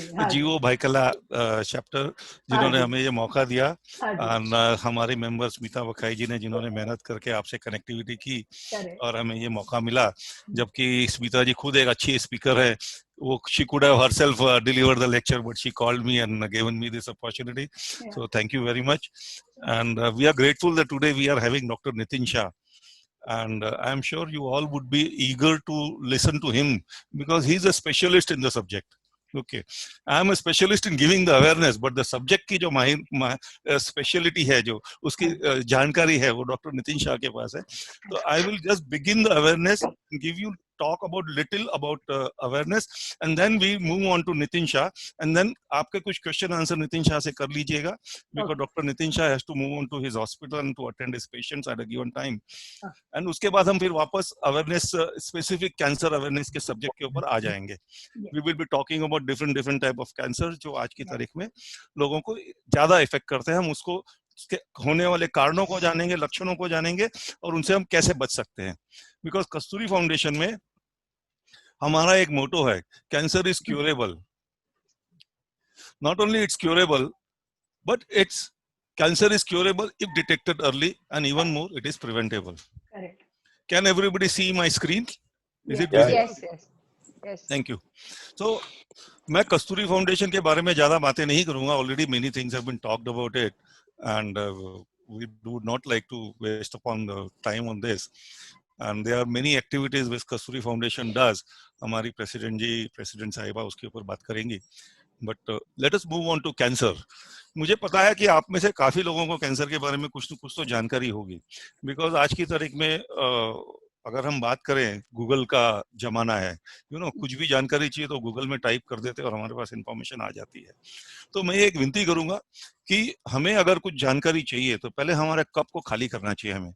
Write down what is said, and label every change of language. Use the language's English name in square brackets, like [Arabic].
[Hindi] जीवो भाईखला चैप्टर जिन्होंने हमें ये मौका दिया। और हमारे मेंबर स्मिता बखाई जी ने, जिन्होंने मेहनत करके आपसे कनेक्टिविटी की और हमें ये मौका मिला। जबकि स्मिता जी खुद एक अच्छी स्पीकर है, [English] she could have herself delivered the lecture, but she called me and given me this opportunity. Yeah. So thank you very much. And we are grateful that today we are having Dr. Nitin Shah. And I am sure you all would be eager to listen to him because he's a specialist in the subject. Okay, I am a specialist in giving the awareness, but the subject [Hindi] की जो speciality है, जो उसकी जानकारी है, वो doctor Nitin Shah के पास है। [English] तो I will just begin the awareness and give you talk about little about awareness, and then we move on to Nitin Shah, and then [Hindi] आपके कुछ question answer नितिन शाह से कर लीजिएगा, [English] because Dr. Nitin Shah has to move on to his hospital and to attend his patients at a given time, and [Hindi] उसके बाद हम फिर वापस [English] awareness specific cancer awareness के subject [Hindi] के ऊपर आ जाएंगे। [English] We will be talking about different type of cancer [Hindi] जो आज की तारीख में लोगों को ज्यादा इफेक्ट करते हैं। हम उसको उसके होने वाले कारणों को जानेंगे, लक्षणों को जानेंगे और उनसे हम कैसे बच सकते हैं। बिकॉज कस्तूरी फाउंडेशन में हमारा एक मोटो है, [English] Cancer is curable. Not only it's curable, but it's cancer is curable if detected early and even more it is preventable. Can everybody see my screen? Is it visible? Thank you. [Hindi] तो मैं कस्तूरी foundation के बारे में ज्यादा बातें नहीं करूंगा, [English] Already many things have been talked about it, and we would not like to waste upon the time on this. And there are many activities which Kasturi Foundation does. [Hindi] हमारी प्रेसिडेंट साहिबा उसके ऊपर बात करेंगी. [English] But let us move on to cancer. [Hindi] मुझे पता है कि आप में से काफी लोगों को कैंसर के बारे में कुछ तो जानकारी होगी, बिकॉज आज की तारीख में अगर हम बात करें, गूगल का जमाना है, कुछ भी जानकारी चाहिए तो गूगल में टाइप कर देते और हमारे पास इंफॉर्मेशन आ जाती है. तो मैं एक विनती करूंगा कि हमें अगर कुछ जानकारी चाहिए तो पहले हमारे कप को खाली करना चाहिए.